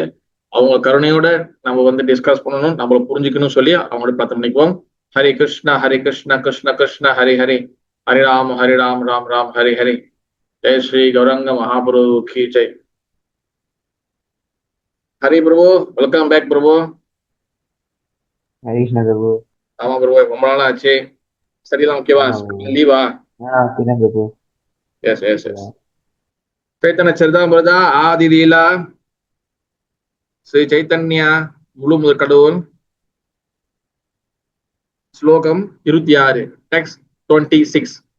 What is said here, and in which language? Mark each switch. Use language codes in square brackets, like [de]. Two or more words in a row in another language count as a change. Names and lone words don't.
[ta] அவங்க கருணையோட நம்ம வந்து டிஸ்கஸ் பண்ணணும், நம்மள புரிஞ்சுக்கணும் சொல்லி அவங்களோட பிரார்த்தனை பண்ணிக்குவோம். ஹரே கிருஷ்ணா ஹரே கிருஷ்ணா கிருஷ்ண கிருஷ்ண ஹரி ஹரி, ஹரி ராம் ராம் ராம் ஹரி ஹரி. [hi] जय श्री गौरांग महाप्रभु की जय। हरि प्रभु, [en] welcome back [hi] பிரபு. हरे कृष्ण प्रभु. [ta] ஆமா பிரபு, ரொம்ப நாள் ஆச்சு. சரிதான், ஓகேவா? லீவா? प्रभु. [en] yes yes yes. [ta] சைத்தன்ய சரிதாமிரத ஆதி லீலா ஸ்ரீ சைத்தன்யா முழு முதற் கடவுள், ஸ்லோகம் 26, டெக்ஸ்ட் 26.